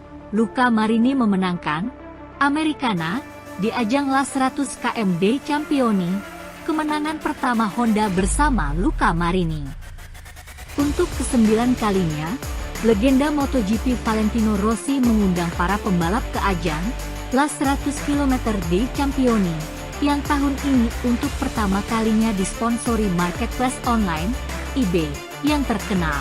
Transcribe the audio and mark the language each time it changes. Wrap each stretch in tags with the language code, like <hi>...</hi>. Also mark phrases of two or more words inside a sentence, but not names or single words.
<id>Luca Marini memenangkan Americana di ajang La 100 km dei Campioni, kemenangan pertama Honda bersama Luca Marini. Untuk ke-9 kalinya, legenda MotoGP Valentino Rossi mengundang para pembalap ke ajang La 100 km dei Campioni, yang tahun ini untuk pertama kalinya disponsori</id> <en>marketplace online,</en> <id>eBay, yang terkenal.</id>